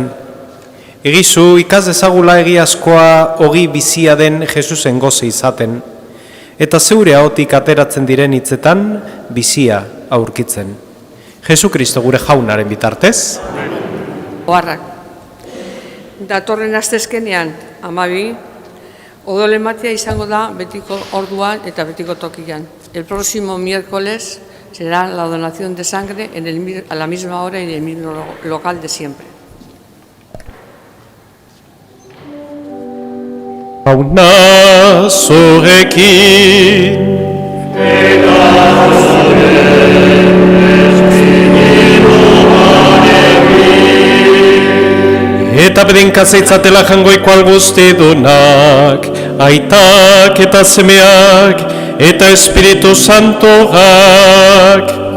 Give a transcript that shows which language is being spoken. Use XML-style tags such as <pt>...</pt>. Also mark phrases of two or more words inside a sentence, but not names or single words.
<eu>Egizu ikas dezagula egiazkoa ogi bizia den Jesusen goze izaten, eta zeure ahotik ateratzen diren hitzetan bizia aurkitzen. Jesu Kristo gure jaunaren bitartez. Oharrak. Datorren astezkenean 12, odolematia izango da betiko orduan eta betiko tokian.</eu> <es>El próximo miércoles será la donación de sangre a la misma hora en el mismo local de siempre.</es> <eu>Jauna zurekin. Eta bedenka zeitzatela jangoiko alguztidunak, aitak eta semeak, eta Espiritu Santoak.</eu>